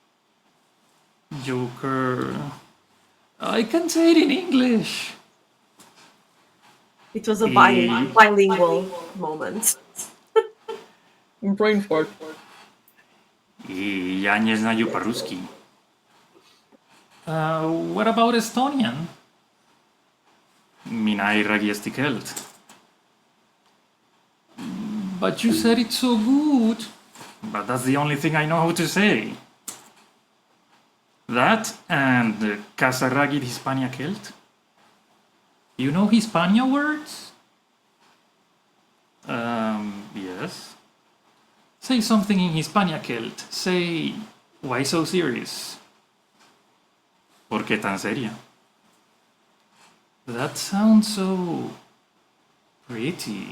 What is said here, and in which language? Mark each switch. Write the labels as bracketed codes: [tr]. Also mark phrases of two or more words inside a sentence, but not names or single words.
[en] Joker. I can say it in English. It was a Eh, bilingual moment. Brain fart. [ru] И я не знаю по-русски. [en] What about Estonian? [et] Mina ei räägi eesti keelt. [en] But you said it so good. But that's the only thing I know how to say. That and [et] Casa räägid Hispania keelt. [en] You know Hispania words? Yes. Say something in [et] Hispania keelt. [en] Say, why so serious? [es] ¿Por qué tan seria? [en] That sounds so pretty.